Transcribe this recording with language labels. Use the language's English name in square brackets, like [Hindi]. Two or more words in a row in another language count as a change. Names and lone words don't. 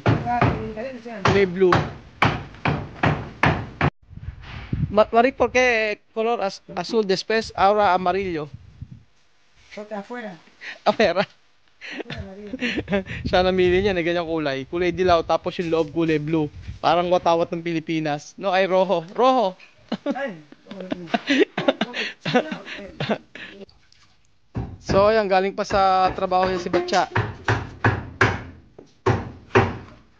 [Filipino] Kulay blue. [Spanish] Marie, ¿por qué color azul después ahora amarillo? Otra afuera. Apera. [Filipino] Siya namili niya na ganyang kulay. Kulay dilaw, tapos yung loob kulay blue. Parang watawat ng Pilipinas. [Spanish] No, ay rojo. Rojo! [Filipino] So, ayan, galing pa sa trabaho niya si Batya.